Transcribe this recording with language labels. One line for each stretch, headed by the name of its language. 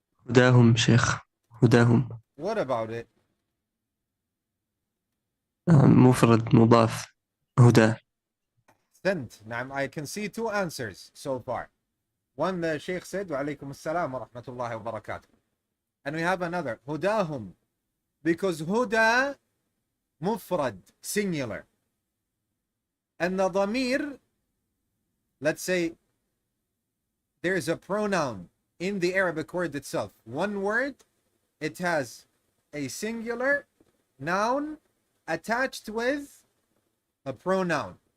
Arabic: هداهم شيخ, هداهم.
English: What about it?
Arabic: مفرد مضاف, هدى.
English: Sent. Now I can see two answers so far. One, the Sheikh said,
Arabic: وَعَلَيْكُمُ السَّلَامُ وَرَحْمَةُ اللَّهِ وَبَرَكَاتُهُ.
English: And we have another, هُدَاهُمْ, because huda, mufrad, singular. And the dhamir, let's say, there is a pronoun in the Arabic word itself. One word, it has a singular noun attached with a pronoun.